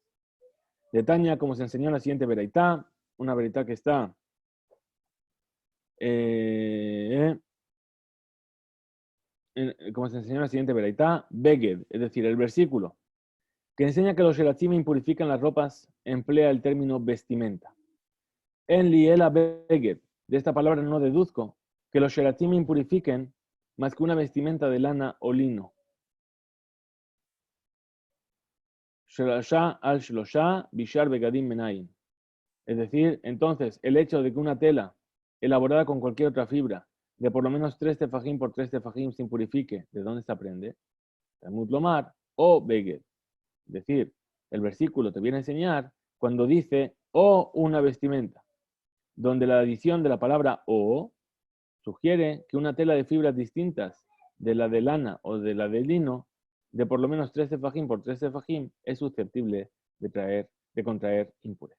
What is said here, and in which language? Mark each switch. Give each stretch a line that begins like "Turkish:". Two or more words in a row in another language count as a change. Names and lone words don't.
Spanish: De Tanya, como se enseñó en la siguiente veraitá, una veraitá que está como se enseñó en la siguiente veraitá, Beged, es decir, el versículo que enseña que los sheratzim impurifican las ropas, emplea el término vestimenta.
Hebrew: En liela beged,
Spanish: de esta palabra no deduzco que los sheratzim impurifiquen más que una vestimenta de lana o lino.
Hebrew: Shlosha al shlosha bishar begadim menayin.
Spanish: Es decir, entonces, el hecho de que una tela elaborada con cualquier otra fibra de por lo menos 3 tefajim por 3 tefajim se impurifique, ¿de dónde se aprende?
Hebrew: Talmud Lomar o beged.
Spanish: Es decir, el versículo te viene a enseñar cuando dice o una vestimenta, donde la adición de la palabra o sugiere que una tela de fibras distintas de la de lana o de la de lino, de por lo menos 3 tefajim por 3 tefajim, es susceptible de contraer impureza.